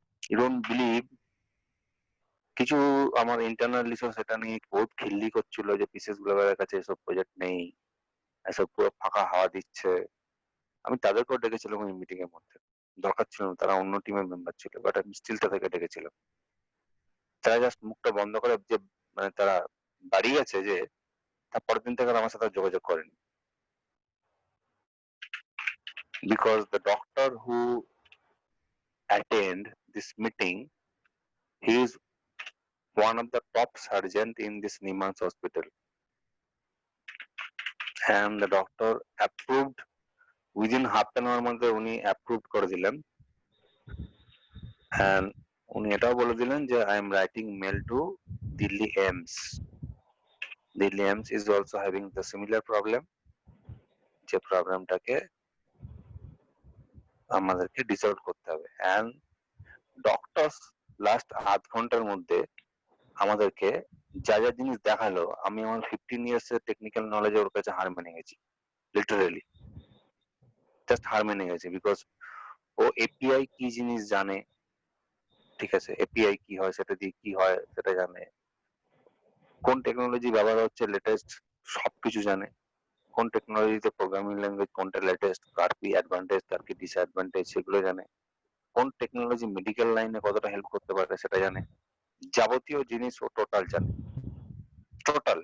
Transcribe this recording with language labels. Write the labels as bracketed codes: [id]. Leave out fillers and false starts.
[en] you don't believe, [bn] কিছু আমার internal resource এটা নিয়ে বহুত খিল্লি করছিল যে পিসেস গ্লোবালের কাছে এসব প্রজেক্ট নেই, এসব পুরো ফাঁকা হাওয়া দিচ্ছে। আমি তাদেরকেও ডেকেছিলাম ওই মিটিং এর মধ্যে, দরকার ছিল না, তারা অন্য টিমের মেম্বার ছিল, বাট আমি স্টিল তাদেরকে ডেকেছিলাম। তারা জাস্ট মুখটা বন্ধ করে যে মানে তারা দাঁড়িয়ে আছে যে তারপরের দিন থেকে আর আমার সাথে আর যোগাযোগ করেনি। [en] Because the doctor who attend this meeting, he is one of the top surgeon in this Nimans hospital, and the doctor approved within half an hour [bn] মধ্যে উনি approved করে দিলেন, [en] and [bn] উনি এটাও বলে দিলেন যে [en] I am writing mail to Delhi AIMS. Delhi AIMS is also having the similar problem, [bn] যে প্রবলেমটাকে আমাদেরকে ডিসলভ করতে হবে। and ডক্টরস লাস্ট আধ ঘন্টার মধ্যে আমাদেরকে যা যা জিনিস দেখালো, আমি আমার 15 ইয়ার্স এর টেকনিক্যাল নলেজে ওর কাছে হার মেনে গেছি, লিটারালি জাস্ট হার মেনে গেছি। বিকজ ও এপিআই কি জিনিস জানে, ঠিক আছে, এপিআই কি হয়, সেটা দিয়ে কি হয় সেটা জানে, কোন টেকনোলজি ব্যবহার হচ্ছে লেটেস্ট সবকিছু জানে, কোন টেকনোলজিতে প্রোগ্রামিং ল্যাঙ্গুয়েজ কোনটা লেটেস্ট, কার কি অ্যাডভান্টেজ কার কি ডিসঅ্যাডভান্টেজ সেগুলো জানে, কোন টেকনোলজি মেডিকেল লাইনে কতটা হেল্প করতে পারে সেটা জানে, যাবতীয় জিনিস ও টোটাল জানে, টোটাল।